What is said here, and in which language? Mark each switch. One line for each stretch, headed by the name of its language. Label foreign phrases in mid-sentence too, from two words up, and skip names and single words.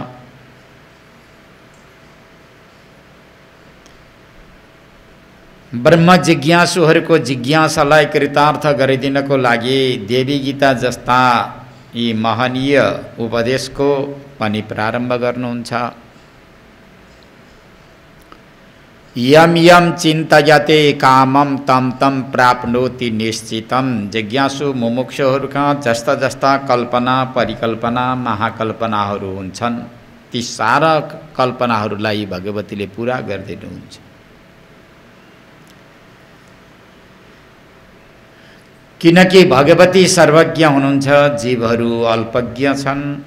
Nepali: ब्रह्म जिज्ञासुहरूको जिज्ञासालाई कृतार्थ गरिदिनको लागि देवी गीता जस्ता यी महनीय उपदेशको पनि प्रारम्भ गर्नुहुन्छ।
Sanskrit: यम यम चिन्तयते कामम तम तम प्राप्नोति निश्चितम।
Nepali: जिज्ञासु मुमुक्षुहरूका जस्ता जस्ता कल्पना परिकल्पना महाकल्पनाहरू हुन्छन् ती सारा कल्पनाहरूलाई भगवतीले पूरा गरिदिनुहुन्छ। किनकि भगवती सर्वज्ञ हुनुहुन्छ, जीवहरू अल्पज्ञ छन्।